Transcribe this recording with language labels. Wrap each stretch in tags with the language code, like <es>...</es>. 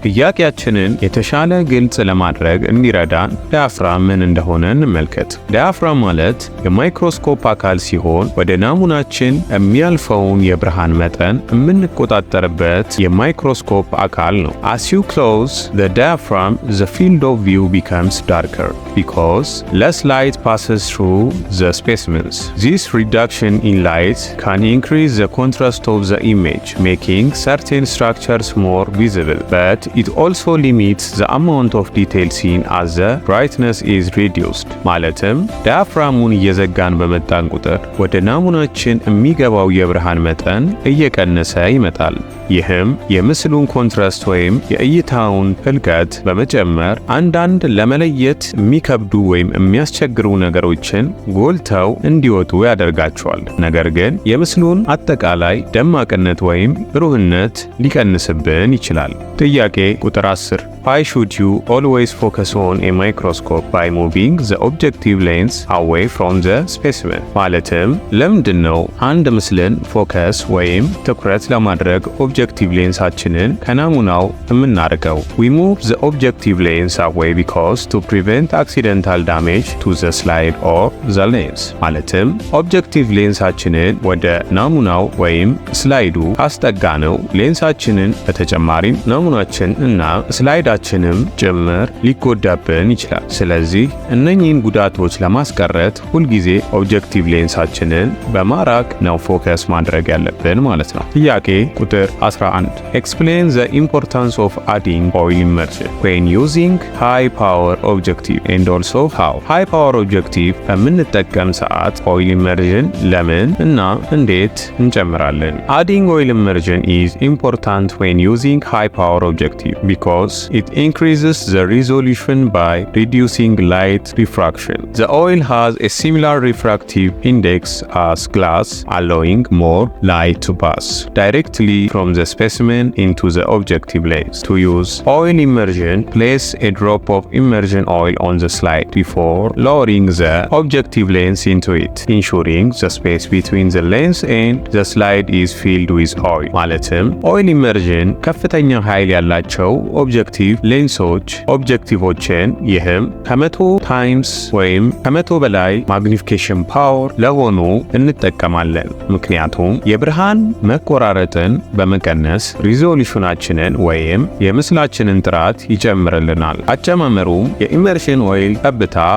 <am>ጥያቄያችንን የተሻለ ግልጽ ለማድረግ እንዲረዳን ዲያፍራም ምን እንደሆነ እንመልከት። ዲያፍራም ማለት የማይክሮስኮፕ አካል ሲሆን ወደ ናሙናችን የሚያልፈውን የብርሃን መጠን የምንቆጣጠርበት የማይክሮስኮፕ አካል ነው።</am> <en>As you close the diaphragm, the field of view becomes darker because less light passes through the specimens. This reduction in light can increase the contrast of the image, making certain structures more visible, but it also limits the amount of detail seen as the brightness is reduced.</en> <am>ማለትም ዲያፍራሙን እየዘጋን በመጣን ቁጥር ወደ ናሙናችን የሚገባው የብርሃን መጠን እየቀነሰ ይመጣል። ይህም የምስሉን ኮንትራስት ወይም የእይታውን ጥልቀት በመጨመር አንዳንድ ለመለየት የሚከብዱ ወይም የሚያስቸግሩ ነገሮችን ጎልተው እንዲወጡ ያደርጋቸዋል። ነገር ግን የምስሉን አጠቃላይ ደማቅነት ወይም ብሩህነት ሊቀንስብን ይችላል። ጥያቄ ቁጥር 10</am> <en>Why should you always focus on a microscope by moving the objective lens away from the specimen?</en> <am>ማለትም ለምንድነው አንድ ምስልን ፎከስ ወይም ትኩረት ለማድረግ ኦብጀክቲቭ ሌንሳችንን ከናሙናው የምናርቀው?</am> <en>We move the objective lens away because to prevent accidental damage to the slide or the lens.</en> <am>ማለትም ኦብጀክቲቭ ሌንሳችንን ወደ ናሙናው ወይም ስላይዱ ካስጠጋነው ሌንሳችንን በተጨማሪም ናሙናችን እና ስላይዳ ችንም ጭምር ሊጎዳብን ይችላል። ስለዚህ እነኚህን ጉዳቶች ለማስቀረት ሁልጊዜ ኦብጀክቲቭ ሌንሳችንን በማራቅ ነው ፎከስ ማድረግ ያለብን ማለት ነው። ጥያቄ ቁጥር 11</am> <en>Explain the importance of adding oil immersion when using high power objective and also how.</en> <am>high power objective በምንጠቀም ሰዓት oil immersion ለምን እና እንዴት እንጨምራለን?</am> <en>Adding oil immersion is important when using high power objective because it increases the resolution by reducing light refraction. The oil has a similar refractive index as glass, allowing more light to pass directly from the specimen into the objective lens. To use oil immersion, place a drop of immersion oil on the slide before lowering the objective lens into it, ensuring the space between the lens and the slide is filled with oil.</en> <am>ማለትም oil immersion ከፍተኛ ኃይል ያላቸው ኦብጀክቲቭ ሌንሶች ኦብጀክቲቮችን ይህም ከ100 ታይምስ ወይም ከ100 በላይ ማግኒፊኬሽን ፓወር ለሆኑ እንጠቀማለን። ምክንያቱም የብርሃን መቆራረጥን በመቀነስ ሪዞሉሽናችንን ወይም የምስላችንን ጥራት ይጨምርልናል። አጨማመሩም የኢመርሽን ኦይል ጠብታ</am>